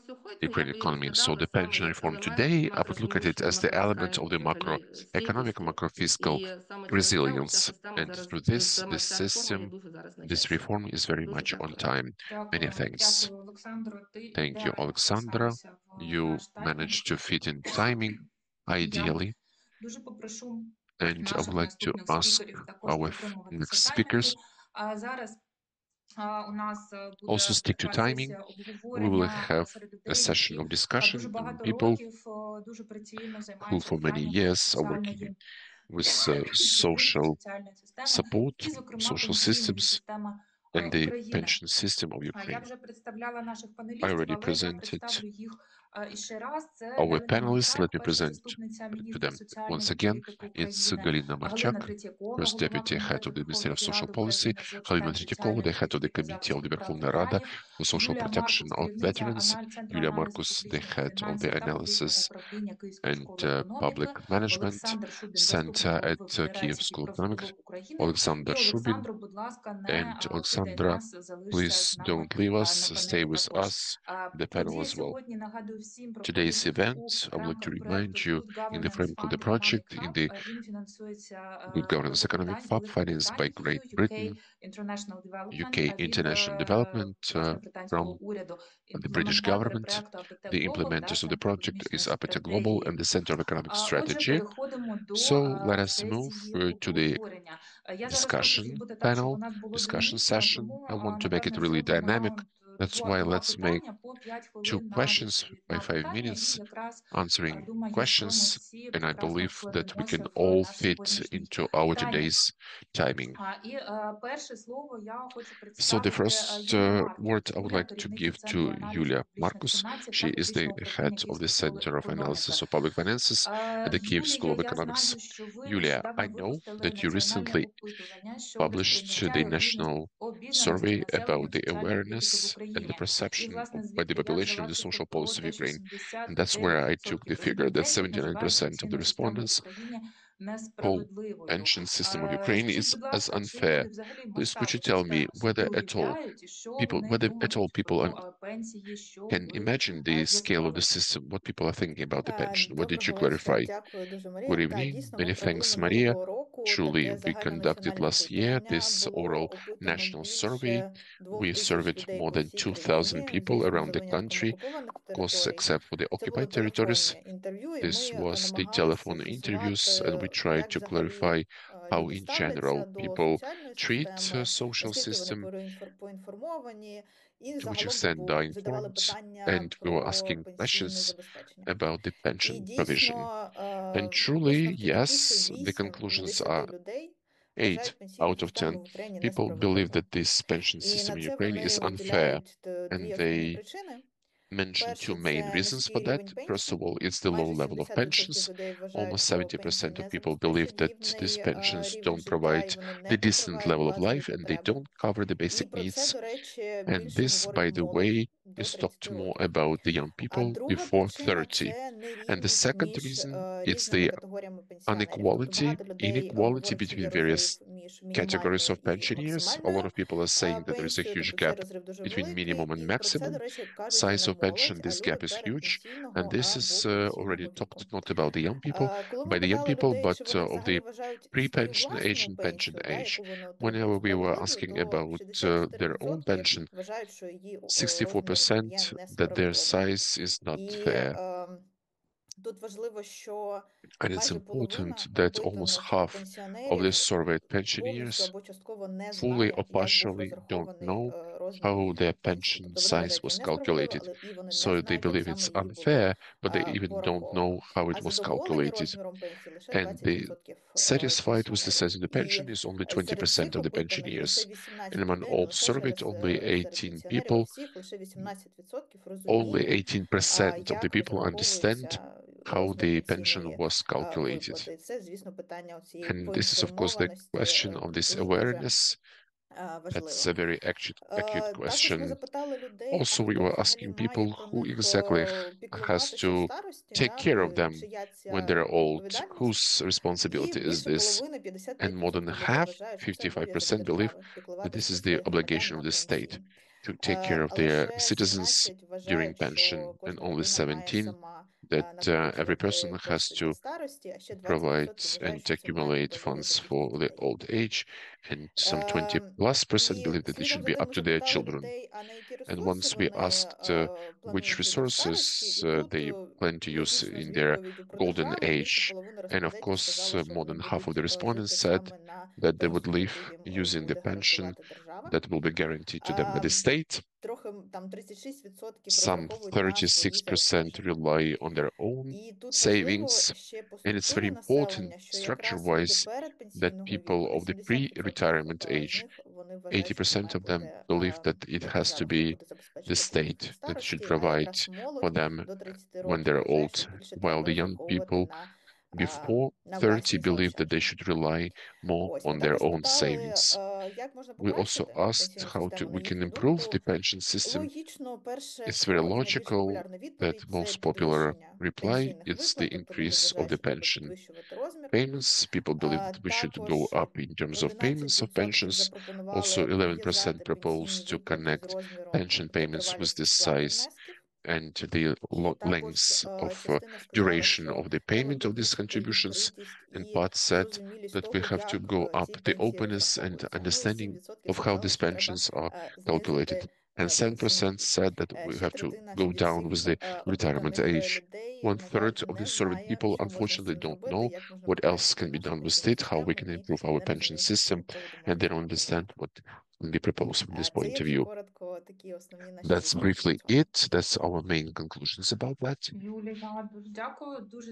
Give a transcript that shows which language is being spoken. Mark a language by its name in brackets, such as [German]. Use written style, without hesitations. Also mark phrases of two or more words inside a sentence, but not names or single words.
[English] Ukrainian economy. So the pension reform today, I would look at it as the element of the macroeconomic, macrofiscal resilience. And through this system, this reform is very much on time. Many thanks. [Ukrainian] Дякую, Олександро. Ти [English] Thank you, [Ukrainian] ідеально [English] Oleksandra. [Ukrainian] вписалася в [English] You [Ukrainian] наш таймінг. [English] managed to fit in timing, [Ukrainian] Я [English] ideally. [Ukrainian] дуже попрошу [English] And I would [Ukrainian] наших [English] like to [Ukrainian] наступних [English] ask [Ukrainian] спікерів також [English] our [Ukrainian] притримуватися [English] next [Ukrainian] таймінгу. [English] speakers [Ukrainian] А зараз у нас [English] also [Ukrainian] буде [English] stick to [Ukrainian] така [English] timing. [Ukrainian] сесія [English] We will [Ukrainian] обговорення [English] have [Ukrainian] серед [English] a [Ukrainian] людей, [English] session [Ukrainian] які [English] of discussion [Ukrainian] дуже [English] among [Ukrainian] багато [English] people [Ukrainian] років дуже прицільно [English] who [Ukrainian] займаються [English] for many [Ukrainian] питаннями [English] years are working [Ukrainian] соціальної [English] with social [Ukrainian] соціальної системи, [English] support, [Ukrainian] і, зокрема, [English] social [Ukrainian] пенсійна [English] systems, [Ukrainian] система [English] and the [Ukrainian] України. [English] pension system of [Ukrainian] Я [English] Ukraine. [Ukrainian] вже представляла наших [English] I [Ukrainian] панелістів, [English] already [Ukrainian] але я [English] presented [Ukrainian] представлю їх іще раз. Це [English] our [Ukrainian] Дарина [English] panelists. Let [Ukrainian] Марчак, [English] me [Ukrainian] перша [English] present [Ukrainian] заступниця [English] to [Ukrainian] міністра [English] them once [Ukrainian] соціальної [English] again. [Ukrainian] політики [English] It's [Ukrainian] України, [English] Darina [Ukrainian] Галина [English] Marchak, [Ukrainian] Третьякова, [English] First [Ukrainian] голова [English] Deputy Head [Ukrainian] комітету [English] of the Ministry of [Ukrainian] Верховної [English] Social [Ukrainian] Ради [English] Policy, [Ukrainian] України з питань [English] Halyna Tretiakova, [Ukrainian] соціальної [English] the Head of the [Ukrainian] політики, [English] Committee of the [Ukrainian] захисту прав [English] Verkhovna Rada [Ukrainian] ветеранів, [English] for Social [Ukrainian] Юлія [English] Protection [Ukrainian] Маркут, [English] of [Ukrainian] керівниця [English] Veterans, [Ukrainian] Центру [English] Yuliya [Ukrainian] аналізу [English] Markuts, the [Ukrainian] публічних [English] Head of [Ukrainian] фінансів [English] the [Ukrainian] та публічного [English] Analysis [Ukrainian] управління Київської [English] and [Ukrainian] школи економіки, [English] Public Management [Ukrainian] Олександр Шубін, [English] Center [Ukrainian] заступник [English] at [Ukrainian] голови [English] Kiev [Ukrainian] Федерації [English] School of Economics, [Ukrainian] профспілок України. І [English] Oleksandr Shubin, [Ukrainian] Олександру, будь ласка, не [English] and [Ukrainian] кидай [English] Oleksandra. [Ukrainian] нас, залишся з [English] Please [Ukrainian] нами [English] don't leave [Ukrainian] на [English] us, stay [Ukrainian] панелі [English] with [Ukrainian] також. [English] us, the panel [Ukrainian] Подія [English] as well. [Ukrainian] сьогодні, нагадую всім про [English] Today's event, [Ukrainian] повістку [English] I would like to [Ukrainian] рамках [English] remind [Ukrainian] проекту [English] you, [Ukrainian] Good [English] in the [Ukrainian] Governance [English] framework of the [Ukrainian] Fund [English] project, [Ukrainian] Economic [English] in [Ukrainian] Hub. [English] the [Ukrainian] Він фінансується [English] Good Governance Economic Fund financed by Great [Ukrainian] Великобританією, UK [English] Britain, [Ukrainian] International Development [English] UK [Ukrainian] від [English] International Development, [Ukrainian] власне британського [English] from [Ukrainian] уряду. [English] the British [Ukrainian] Імплементатори [English] government. [Ukrainian] проекту АПТ [English] The [Ukrainian] Global та [English] implementers of the [Ukrainian] Центр [English] project [Ukrainian] економічної [English] is Apatia Global [Ukrainian] стратегії. [English] and the Center of Economic [Ukrainian] Отже, [English] Strategy. [Ukrainian] переходимо до [English] So let us move [Ukrainian] сесії [English] to the [Ukrainian] обговорення. Я зараз хочу [English] discussion [Ukrainian] зробити так, щоб у [English] panel, [Ukrainian] нас було [English] discussion [Ukrainian] динамічно, [English] session. [Ukrainian] тому, [English] I want to make it [Ukrainian] напевне, [English] really [Ukrainian] зробимо [English] dynamic. [Ukrainian] раунд [English] That's [Ukrainian] два, [English] why [Ukrainian] два [English] let's make [Ukrainian] питання по 5 [English] 2 [Ukrainian] хвилин на [English] questions [Ukrainian] відповідь [English] by [Ukrainian] на [English] 5 [Ukrainian] питання. І [English] minutes [Ukrainian] якраз, [English] answering [Ukrainian] думаю, що ми [English] questions. [Ukrainian] всі [English] And I [Ukrainian] прекрасно [English] believe that we [Ukrainian] вкладемося [English] can [Ukrainian] в [English] all [Ukrainian] наш [English] fit [Ukrainian] сьогоднішній [English] into our [Ukrainian] таймінг. [English] today's timing. [Ukrainian] І перше слово я хочу [English] So the [Ukrainian] представити [English] first [Ukrainian] Юлію Маркут. [English] word I would [Ukrainian] Юлія – [English] like to [Ukrainian] керівниця [English] give [Ukrainian] Центру [English] to [Ukrainian] аналізу [English] Yuliya [Ukrainian] публічних [English] Markuts. [Ukrainian] фінансів та [English] She is the [Ukrainian] публічного [English] head [Ukrainian] управління [English] of the [Ukrainian] Київської школи [English] Center of [Ukrainian] економіки. [English] Analysis of Public Finances at the Kiev School [Ukrainian] Юлія, [English] of [Ukrainian] я [English] Economics. [Ukrainian] знаю, що ви [English] Yuliya, [Ukrainian] нещодавно [English] I know [Ukrainian] випустили [English] that you [Ukrainian] національне [English] recently [Ukrainian] опитування щодо [English] published [Ukrainian] сприйняття [English] the [Ukrainian] і [English] national [Ukrainian] обізнаності [English] survey [Ukrainian] населення [English] about the [Ukrainian] соціальної політики в [English] awareness and the [Ukrainian] Україні. І, [English] perception [Ukrainian] власне, [English] by the [Ukrainian] звідки я [English] population [Ukrainian] взяла [English] of the [Ukrainian] цифру [English] social [Ukrainian] про [English] policy of [Ukrainian] те, що [English] Ukraine. And that's where I took [Ukrainian] 79% [English] the figure that [Ukrainian] респондентів називають [English] 79% of the [Ukrainian] пенсійну систему в [English] respondents [Ukrainian] Україні [English] whole [Ukrainian] несправедливою. [English] pension system of Ukraine [Ukrainian] Скажіть, [English] is [Ukrainian] будь [English] as [Ukrainian] ласка, чи [English] unfair. [Ukrainian] люди взагалі [English] Please, could [Ukrainian] масштаб [English] you [Ukrainian] цієї [English] tell me [Ukrainian] системи собі уявляють, і що вони [English] whether at all [Ukrainian] думають [English] people [Ukrainian] про пенсії, що [English] can [Ukrainian] ви [English] imagine the scale of the [Ukrainian] з'ясували? [English] system, what people are thinking about the pension? What did you [Ukrainian] Доброго вечора. [English] clarify? [Ukrainian] Дякую дуже, Марія. [English] Good [Ukrainian] Та, [English] evening. [Ukrainian] дійсно, ми [English] Many [Ukrainian] провели [English] thanks, Maria. [Ukrainian] минулого року [English] Truly, [Ukrainian] таке [English] we conducted [Ukrainian] загальнонаціональне [English] last year [Ukrainian] опитування. [English] this [Ukrainian] Було [English] oral [Ukrainian] опитано [English] national survey. [Ukrainian] більше [English] We [Ukrainian] 2000 [English] surveyed [Ukrainian] людей [English] more [Ukrainian] по [English] than [Ukrainian] всій [English] 2,000 [Ukrainian] країні, [English] people [Ukrainian] звісно, [English] around [Ukrainian] за [English] the [Ukrainian] винятком [English] country, [Ukrainian] окупованих [English] of course, [Ukrainian] територій. [English] except for the [Ukrainian] Це були [English] occupied territories. [Ukrainian] телефонні інтерв'ю, і [English] This [Ukrainian] ми [English] was the [Ukrainian] намагалися [English] telephone interviews, and we [Ukrainian] з'ясувати, [English] tried [Ukrainian] як [English] to [Ukrainian] взагалі [English] clarify how, [Ukrainian] люди [English] in [Ukrainian] ставляться [English] general, [Ukrainian] до [English] people [Ukrainian] соціальної [English] treat [Ukrainian] системи, [English] social [Ukrainian] наскільки вони [English] system, [Ukrainian] поінформовані, і [English] to which [Ukrainian] загалом [English] extent they are [Ukrainian] задавали [English] informed, [Ukrainian] питання [English] and we were [Ukrainian] про [English] asking [Ukrainian] пенсійне [English] questions [Ukrainian] забезпечення. [English] about the [Ukrainian] І [English] pension provision. [Ukrainian] дійсно, [English] And truly, [Ukrainian] висновки такі, що [English] yes, the [Ukrainian] 8 з [English] conclusions [Ukrainian] 10 [English] are [Ukrainian] людей [English] 8 [Ukrainian] вважають пенсійну [English] out of [Ukrainian] систему [English] 10 [Ukrainian] в Україні [English] people believe [Ukrainian] несправедливою. [English] that this pension [Ukrainian] І [English] system [Ukrainian] на [English] in [Ukrainian] це [English] Ukraine is [Ukrainian] вони [English] unfair. [Ukrainian] виділяють дві [English] And [Ukrainian] основні [English] they [Ukrainian] причини. [English] mention two [Ukrainian] Перше, [English] main [Ukrainian] це [English] reasons [Ukrainian] низький [English] for that. [Ukrainian] рівень [English] First [Ukrainian] пенсій. [English] of all, it's the low [Ukrainian] Майже [English] level of [Ukrainian] 70% [English] pensions. [Ukrainian] людей вважають, [English] Almost [Ukrainian] що пенсії [English] 70% of [Ukrainian] не [English] people believe [Ukrainian] забезпечують [English] that these [Ukrainian] гідний [English] pensions [Ukrainian] рівень [English] don't [Ukrainian] життя, і [English] provide [Ukrainian] вони не [English] the decent [Ukrainian] покривають [English] level of [Ukrainian] базові [English] life and they [Ukrainian] потреби. [English] don't cover the [Ukrainian] І [English] basic [Ukrainian] про це, [English] needs. [Ukrainian] до речі, [English] And [Ukrainian] більше [English] this, by [Ukrainian] говорить [English] the [Ukrainian] молодь [English] way, [Ukrainian] до [English] is [Ukrainian] 30 [English] talked more [Ukrainian] років. [English] about the young [Ukrainian] А [English] people [Ukrainian] друга [English] before [Ukrainian] причина – [English] 30. [Ukrainian] це [English] And the [Ukrainian] нерівність [English] second [Ukrainian] між [English] reason, it's [Ukrainian] різними [English] the [Ukrainian] категоріями пенсіонерів. Тобто [English] inequality, [Ukrainian] багато людей говорить, що [English] between [Ukrainian] є [English] various [Ukrainian] розрив між [English] categories [Ukrainian] мінімальною [English] of [Ukrainian] і [English] pensioners. A lot [Ukrainian] максимальною [English] of people are saying that there is a [Ukrainian] пенсією, [English] huge [Ukrainian] тобто цей [English] gap [Ukrainian] розрив дуже [English] between [Ukrainian] великий. [English] minimum and [Ukrainian] І про це, до [English] maximum [Ukrainian] речі, кажуть вже [English] size [Ukrainian] не [English] of pension. [Ukrainian] молодь, а [English] This [Ukrainian] люди [English] gap is huge. And [Ukrainian] передпенсійного [English] this [Ukrainian] або [English] is already [Ukrainian] пенсійного [English] talked [Ukrainian] віку. [English] not about the young people, [Ukrainian] Коли ми [English] by the young [Ukrainian] питали [English] people, [Ukrainian] людей, [English] but [Ukrainian] чи вони [English] of [Ukrainian] взагалі [English] the [Ukrainian] вважають свою [English] pre-pension age [Ukrainian] власну [English] and pension [Ukrainian] пенсію, [English] age. [Ukrainian] яку вони отримують [English] Whenever we were [Ukrainian] справедливою, [English] asking [Ukrainian] то [English] about their own [Ukrainian] 64% [English] pension, [Ukrainian] вважають, що її розмір є [English] 64% that their [Ukrainian] несправедливим. [English] size is not [Ukrainian] І [English] fair. [Ukrainian] тут важливо, що [English] And it's [Ukrainian] майже [English] important [Ukrainian] половина [English] that almost [Ukrainian] опитаних [English] half of the [Ukrainian] пенсіонерів [English] surveyed [Ukrainian] повністю [English] pensioners [Ukrainian] або частково не [English] fully or [Ukrainian] знає, як був [English] partially don't [Ukrainian] розрахований [English] know [Ukrainian] розмір [English] how [Ukrainian] їхньої [English] their [Ukrainian] пенсії. [English] pension [Ukrainian] Тобто вони [English] size [Ukrainian] вважають її [English] was [Ukrainian] несправедливою, [English] calculated. [Ukrainian] але і вони не [English] So they [Ukrainian] знають, як [English] believe [Ukrainian] саме [English] it's [Ukrainian] її було [English] unfair, but they even don't know [Ukrainian] пораховано. [English] how it [Ukrainian] А [English] was [Ukrainian] задоволені [English] calculated. [Ukrainian] розміром пенсії лише [English] And the [Ukrainian] 20% [English] satisfied with the [Ukrainian] пенсіонерів. [English] size of the [Ukrainian] І [English] pension is only [Ukrainian] серед [English] 20% [Ukrainian] цих [English] of the [Ukrainian] опитаних лише [English] pensioners. And [Ukrainian] 18 [English] among [Ukrainian] людей, не [English] all [Ukrainian] лише [English] surveyed, only [Ukrainian] серед [English] 18 [Ukrainian] пенсіонерів, а [English] people, [Ukrainian] всіх лише 18% [English] only [Ukrainian] розуміють, [English] 18% of the [Ukrainian] як [English] people understand [Ukrainian] розраховується [English] how [Ukrainian] розмір [English] the pension [Ukrainian] пенсійної [English] was calculated. [Ukrainian] виплати. Це, звісно, питання цієї [English] And this is, of course, the [Ukrainian] поінформованості [English] question of this [Ukrainian] дуже [English] awareness. That's [Ukrainian] важливо. [English] a very acute [Ukrainian] Також ми [English] question. [Ukrainian] запитали людей, а [English] Also, we [Ukrainian] хто [English] were [Ukrainian] взагалі [English] asking [Ukrainian] має [English] people [Ukrainian] про [English] who [Ukrainian] них [English] exactly has [Ukrainian] піклуватися в [English] to [Ukrainian] старості, [English] take care of them [Ukrainian] чия [English] when [Ukrainian] ця [English] they're old, [Ukrainian] відповідальність. [English] whose [Ukrainian] І [English] responsibility is [Ukrainian] більше [English] this. [Ukrainian] половини, [English] And more than [Ukrainian] 55% людей [English] half, [Ukrainian] вважають, що це обов'язок [English] 55% believe [Ukrainian] держави [English] that this [Ukrainian] піклуватися про [English] is the [Ukrainian] своїх громадян [English] obligation of [Ukrainian] на [English] the state [Ukrainian] пенсії. [English] to take care of their [Ukrainian] Лише [English] citizens [Ukrainian] 17 [English] during [Ukrainian] вважають, [English] pension, [Ukrainian] що [English] and [Ukrainian] кожна [English] only [Ukrainian] людина має [English] 17 [Ukrainian] сама [English] that every person [Ukrainian] накопичувати [English] has [Ukrainian] кошти для [English] to [Ukrainian] старості, а ще [English] provide [Ukrainian] 20% вважають, [English] and [Ukrainian] що це має [English] accumulate [Ukrainian] бути [English] funds [Ukrainian] обов'язок їхніх [English] for the [Ukrainian] дітей. [English] old age, and some 20 plus percent [Ukrainian] І [English] believe that it [Ukrainian] слідом [English] should [Ukrainian] за [English] be [Ukrainian] тим [English] up [Ukrainian] ми [English] to their [Ukrainian] запитали [English] children. [Ukrainian] людей, а на які [English] And [Ukrainian] ресурси [English] once we [Ukrainian] вони [English] asked which [Ukrainian] планують жити в старості. І [English] resources [Ukrainian] тут [English] they plan to use [Ukrainian] логічно з [English] in their [Ukrainian] відповіддю про [English] golden [Ukrainian] державу більше [English] age, [Ukrainian] половини [English] and of [Ukrainian] респондентів [English] course, [Ukrainian] сказали, що [English] more [Ukrainian] вони [English] than half of [Ukrainian] будуть [English] the respondents [Ukrainian] жити [English] said [Ukrainian] саме [English] that they would live [Ukrainian] потім [English] using the [Ukrainian] буде [English] pension [Ukrainian] гарантувати держава. [English] that will be guaranteed to them by the state. [Ukrainian] Трохи там 36% [English] Some [Ukrainian] розраховують на свої [English] 36% [Ukrainian] заощадження. [English] rely on their own [Ukrainian] І тут важливо [English] savings. [Ukrainian] ще по [English] And it's very [Ukrainian] структурі [English] important, [Ukrainian] населення, що якраз люди [English] structure-wise, that [Ukrainian] передпенсійного [English] people [Ukrainian] віку, [English] of the [Ukrainian] 80% [English] pre-retirement [Ukrainian] з [English] age, [Ukrainian] них вони вважають, що це [English] 80% [Ukrainian] має [English] of them [Ukrainian] бути [English] believe that it has to [Ukrainian] держава, яка [English] be [Ukrainian] буде [English] the [Ukrainian] забезпечувати пенсії на [English] state that should [Ukrainian] старості, а [English] provide [Ukrainian] якраз [English] for [Ukrainian] молодь [English] them [Ukrainian] до 30 [English] when [Ukrainian] років [English] they're [Ukrainian] вже [English] old, [Ukrainian] щось більше [English] while [Ukrainian] треба [English] the young [Ukrainian] розраховувати [English] people before [Ukrainian] на [English] 30 [Ukrainian] власні [English] believe that they [Ukrainian] заощадження. [English] should rely more [Ukrainian] Ось, ми [English] on their [Ukrainian] також [English] own [Ukrainian] питали, [English] savings. [Ukrainian] як можна [English] We also [Ukrainian] покращити [English] asked [Ukrainian] пенсійну [English] how [Ukrainian] систему, на [English] we can [Ukrainian] їхню [English] improve the [Ukrainian] думку. [English] pension system. [Ukrainian] Логічно, перше, [English] It's very [Ukrainian] що найбільш [English] logical [Ukrainian] популярна [English] that [Ukrainian] відповідь – це [English] most popular [Ukrainian] підвищення [English] reply [Ukrainian] пенсійних [English] is the [Ukrainian] виплат, тобто люди [English] increase of [Ukrainian] вважають, [English] the [Ukrainian] що треба [English] pension [Ukrainian] підвищувати розмір. [English] payments. People believe that we should go [Ukrainian] Також [English] up in terms of payments of [Ukrainian] 11% [English] pensions. Also, [Ukrainian] запропонували [English] 11% [Ukrainian] пов'язати пенсійні [English] proposed to [Ukrainian] виплати з [English] connect [Ukrainian] розміром [English] pension [Ukrainian] та [English] payments with [Ukrainian] тривалістю [English] the [Ukrainian] сплати [English] size [Ukrainian] внесків. [English] and the [Ukrainian] І також [English] lengths of [Ukrainian] частина сказала, [English] duration [Ukrainian] що [English] of the [Ukrainian] треба [English] payment of these [Ukrainian] підвищити [English] contributions. [Ukrainian] відкритість [English] And [Ukrainian] і [English] part said [Ukrainian] зрозумілість [English] that we [Ukrainian] того, [English] have to [Ukrainian] як [English] go up [Ukrainian] ці [English] the [Ukrainian] пенсії [English] openness and [Ukrainian] розраховуються. Ну і [English] understanding [Ukrainian] 7% [English] of how [Ukrainian] сказали, [English] these [Ukrainian] що треба [English] pensions are calculated. [Ukrainian] знизити [English] And 7% [Ukrainian] пенсійний вік. [English] said that we [Ukrainian] Ще [English] have to [Ukrainian] третина [English] go [Ukrainian] чи від [English] down with [Ukrainian] всіх [English] the retirement [Ukrainian] опитаних [English] age. [Ukrainian] людей, [English] One [Ukrainian] на жаль, [English] third of the [Ukrainian] не [English] surveyed [Ukrainian] знає, [English] people [Ukrainian] що можна з [English] unfortunately [Ukrainian] цим [English] don't [Ukrainian] зробити, [English] know [Ukrainian] як можна [English] what else [Ukrainian] покращити [English] can be [Ukrainian] нашу [English] done with [Ukrainian] пенсійну [English] it, how we [Ukrainian] систему, [English] can [Ukrainian] і [English] improve our [Ukrainian] не [English] pension [Ukrainian] розуміють, з [English] system, [Ukrainian] цього приводу [English] and [Ukrainian] можна [English] they don't [Ukrainian] зробити. [English] understand what can be proposed from this [Ukrainian] Це, [English] point of [Ukrainian] якщо [English] view. [Ukrainian] коротко, такі основні наші [English] That's [Ukrainian] висновки [English] briefly [Ukrainian] по цьому. [English] it. That's our main conclusions about that. [Ukrainian] Юлія, дуже дякую, дуже